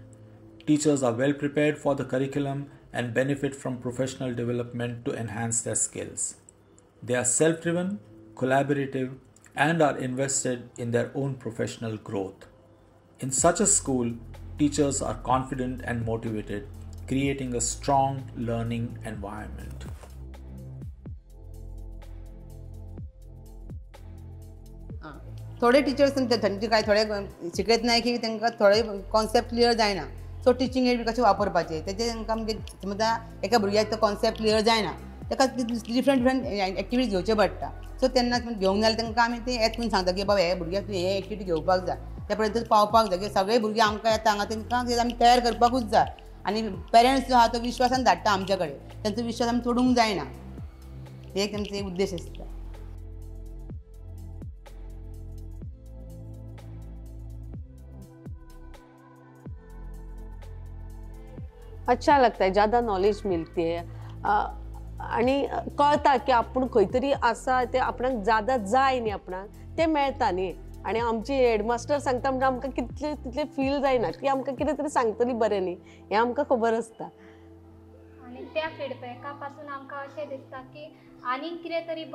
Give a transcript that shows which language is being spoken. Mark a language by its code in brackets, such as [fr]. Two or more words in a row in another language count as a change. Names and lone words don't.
[en] Teachers are well prepared for the curriculum and benefit from professional development to enhance their skills. They are self driven, collaborative, and are invested in their own professional growth. In such a school, teachers are confident and motivated, creating a strong learning environment. [kok] थोडे टिचर्स काय थोडे शिकत नाही की तांकां थोडे [en] concept clear [kok] जायना सो [en] teaching aid [kok] बी कशें वापरपाचें तेजें तांकां म्हणजे समजा एका भुरग्याक तो [en] concept clear [kok] जायना ताका [en] different activities [kok] घेवचे पडटा सो तेन्ना घेवंक जाल्यार तांकां आमी तें येत करून सांगता की बाबा हे भुरग्याक तुवें हे एक्टिविटी घेवपाक जाय त्या पर्यंत पावपाक जाय की सगळे भुरगे आमकां येता हांगा तांकां आमी तयार करपाकूच जाय आनी पेरंट्स जो आहा तो विश्वासान धाडटा आमचे कडेन तांचो विश्वास आमी तोडूंक जायना हे एक आमचो उद्देश आसता. [hi] अच्छा लगता है, ज़्यादा नॉलेज मिलती है [kok] आणि कळता की आपण खंय तरी आसा ते आपणाक ज़्यादा जाय न्ही आपणाक ते मेळटा न्ही आणि आमची हेडमास्टर सांगता म्हणजे आमकां कितले तितले फील जायना की आमकां कितें तरी सांगतली बरें न्ही हें आमकां खबर आसता. आणि त्या फीडबॅका पासून आमकां अशें दिसता की आनीक कितें तरी